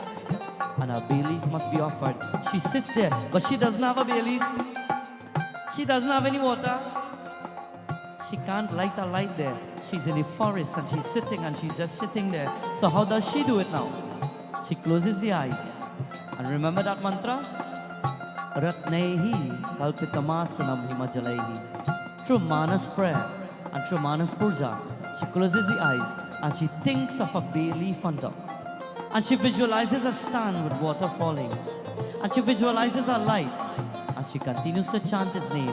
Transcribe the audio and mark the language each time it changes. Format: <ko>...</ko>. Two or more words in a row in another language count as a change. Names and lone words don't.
<en>And a bay leaf must be offered. She sits there, but she doesn't have a bay leaf. She doesn't have any water. She can't light a light there. She's in the forest and she's sitting and she's just sitting there. So how does she do it now? She closes the eyes. And remember that mantra?</en> <sa>रत्नैः कल्पितमासनं हिमजलैः.</sa> <en>Through Manas prayer and through Manas puja, she closes the eyes and she thinks of a bay leaf on top. And she visualizes a stand with water falling. And she visualizes a light. And she continues to chant his name.</en>